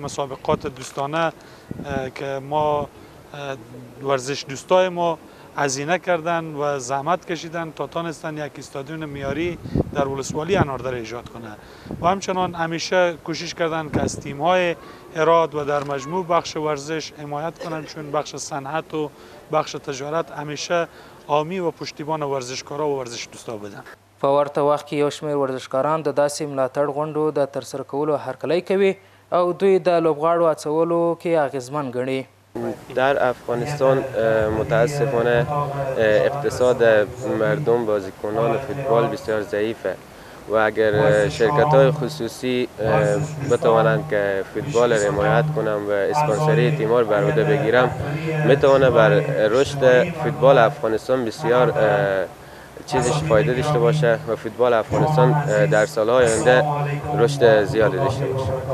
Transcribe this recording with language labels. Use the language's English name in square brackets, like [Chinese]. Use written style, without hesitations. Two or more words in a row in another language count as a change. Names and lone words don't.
[Persian] مسابقات دوستانه که ما ورزش دوستای ما هزینه کردن و زحمت کشیدن تا تانستن یک استادیون معیاری در ولسوالی اناردره ایجاد کنه و همچنان همیشه کوشش کردن که از تیم‌های هرات و در مجموع بخش ورزش حمایت کنن، چون بخش صنعت و بخش تجارت همیشه حامی و پشتیبان ورزشکارا و ورزش دوستا بدن. [Pashto] په ورته وخت کې یو شمېر ورزشکاران د داسې ملاتړ غونډو د ترسره کولو هرکلی کوي او دوی د لوبغاړو هڅولو کې اغیزمن ګڼي. [Persian] در افغانستان متاسفانه اقتصاد مردم بازیکنان فوتبال بسیار ضعیفه و اگر شرکت‌های خصوصی بتوانند که فوتبال را حمایت کنند و اسپانسری تیم‌ها را بر عهده بگیرم، میتونه بر رشد فوتبال افغانستان بسیار چیزش فایده داشته باشه و فوتبال افغانستان در سال‌های آینده رشد زیادی داشته باشه.